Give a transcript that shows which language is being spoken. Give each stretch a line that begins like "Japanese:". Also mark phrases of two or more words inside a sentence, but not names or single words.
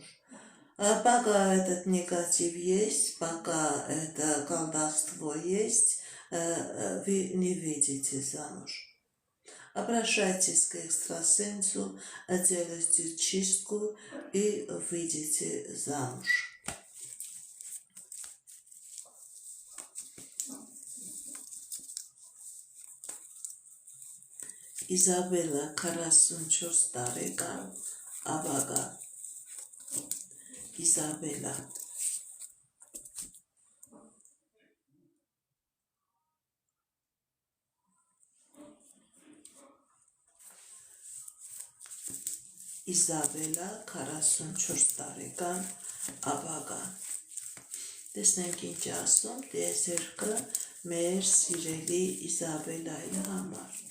Russian: А пока этот негатив есть, пока это колдовство есть, вы не выйдете замуж. Обращайтесь к экстрасенсу, делайте чистку и выйдете замуж.
Armenian: Իզաբելա 44 տարեկան ապագա Իզաբելա Իզաբելա 44 տարեկան ապագա Տեսնենք ինչ ասում տիեզերքը մեր սիրելի Իզաբելայի համար